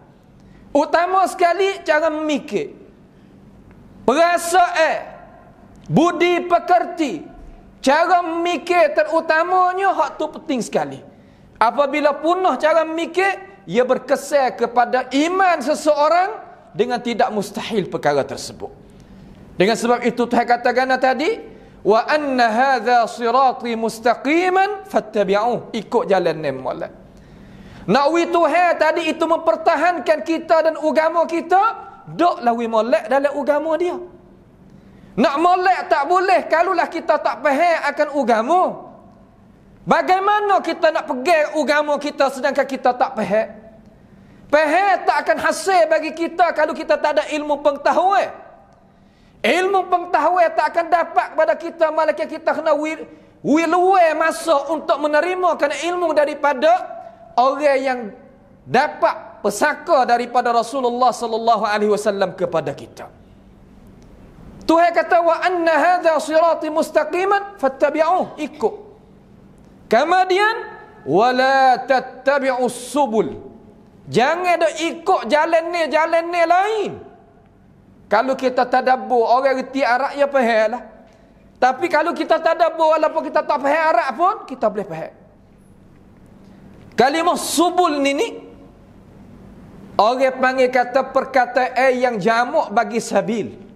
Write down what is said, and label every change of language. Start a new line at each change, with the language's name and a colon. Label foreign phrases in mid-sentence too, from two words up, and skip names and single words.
Malay: Utama sekali cara memikir, perasaan, budi pekerti, cara memikir terutamanya hak tu penting sekali. Apabila punah cara memikir, ia berkesan kepada iman seseorang dengan tidak mustahil perkara tersebut. Dengan sebab itu Tuhan katakan tadi,
Arabic: وأن هذا صراطي مستقيما فاتبعوه,
Malay: ikut jalan ni molek. Nak wi Tuhan tadi itu mempertahankan kita dan agama kita, doklah wi molek dalam agama dia. Nak molek tak boleh kalaulah kita tak faham akan agama. Bagaimana kita nak pegang agama kita sedangkan kita tak faham? Faham tak akan hasil bagi kita kalau kita tak ada ilmu pengetahuan. Ilmu pengetahuan tak akan dapat kepada kita, malaikat kita kena luar masa untuk menerima kerana ilmu daripada orang yang dapat pesaka daripada Rasulullah
Arabic: صلى الله عليه وسلم
Malay: kepada kita. Tuhan kata,
Arabic: وأن هذا صراطي مستقيما فاتبعوه,
Malay: ikut.
Arabic: Kemudian ولا تتبعوا السبل,
Malay: jangan dak ikut jalan ni lain. Kalau kita tadabbur, orang reti Arab ya faham lah. Tapi kalau kita tadabbur walaupun kita tak faham Arab pun kita boleh faham. Kalimah subul ni orang panggil kata perkataan yang jamak bagi sabil.